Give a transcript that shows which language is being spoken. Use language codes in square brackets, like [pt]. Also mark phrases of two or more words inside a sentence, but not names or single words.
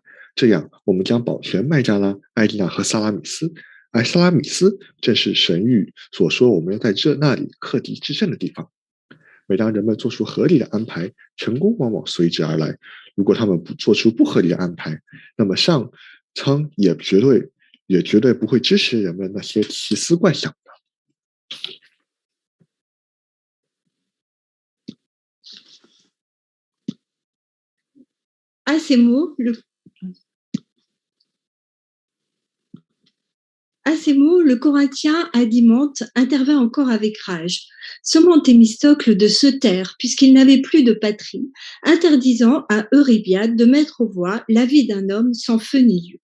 [zh] 这样，我们将保全麦加拉、埃迪纳和萨拉米斯，而萨拉米斯正是神谕所说我们要在那里克敌制胜的地方。每当人们做出合理的安排，成功往往随之而来。如果他们不做出不合理的安排，那么上苍也绝对不会支持人们那些奇思怪想的。 [fr] À ces mots, le Corinthien Adimante intervint encore avec rage, sommant Thémistocle de se taire puisqu'il n'avait plus de patrie, interdisant à Eurybiade de mettre aux voix la vie d'un homme sans feu ni lieu.